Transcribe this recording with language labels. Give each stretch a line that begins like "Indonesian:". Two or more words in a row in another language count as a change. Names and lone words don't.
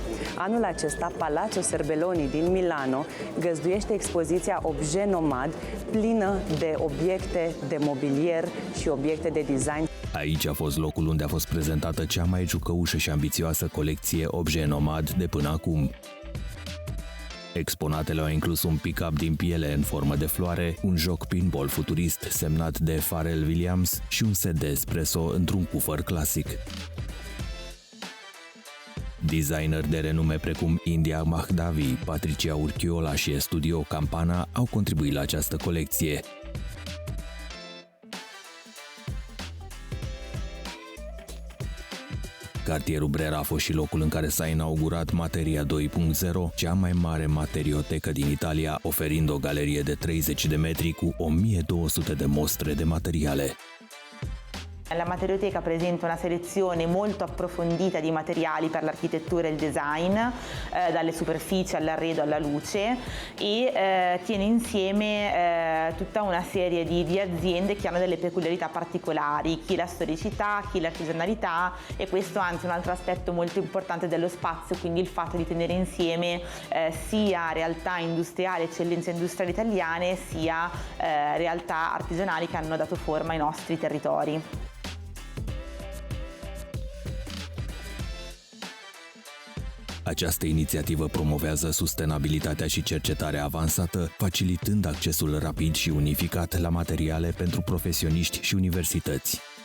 Romanian: Anul acesta, Palazzo Serbelloni din Milano găzduiește expoziția Objet Nomad, plină de obiecte de mobilier și obiecte de design. Aici a fost locul unde a fost prezentată cea mai jucăușă și ambițioasă colecție Objet Nomad de până acum. Exponatele au inclus un pick-up din piele în formă de floare, un joc pinball futurist semnat de Pharrell Williams și un set de espresso într-un cufăr clasic. Designeri de renume precum India Mahdavi, Patricia Urchiola și Estudio Campana au contribuit la această colecție. Cartierul Brera a fost și locul în care s-a inaugurat Materia 2.0, cea mai mare materiotecă din Italia, oferind o galerie de 30 de metri cu 1200 de mostre de materiale.
Italian: La materioteca presenta una selezione molto approfondita di materiali per l'architettura e il design, dalle superfici all'arredo alla luce, e tiene insieme tutta una serie di aziende che hanno delle peculiarità particolari, chi la storicità, chi l'artigianalità, e questo anzi è un altro aspetto molto importante dello spazio, quindi il fatto di tenere insieme sia realtà industriali, eccellenze industriali italiane, sia realtà artigianali che hanno dato forma ai nostri territori.
Romanian: Această inițiativă promovează sustenabilitatea și cercetarea avansată, facilitând accesul rapid și unificat la materiale pentru profesioniști și universități.